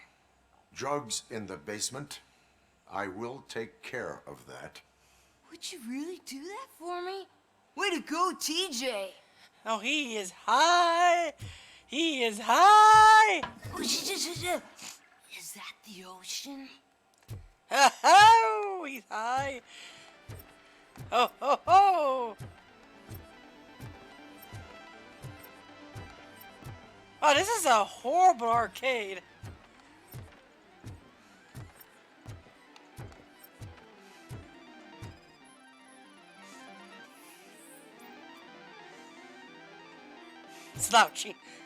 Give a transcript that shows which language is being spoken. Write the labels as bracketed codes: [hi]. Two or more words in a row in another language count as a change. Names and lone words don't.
[en] Drugs in the basement? I will take care of that. Would you really do that for me? Way to go, TJ! oh, he is high. He is high. Oh, is that the ocean? Oh, he's high. Oh, ho, ho. Oh, this is a horrible arcade. Slouchy.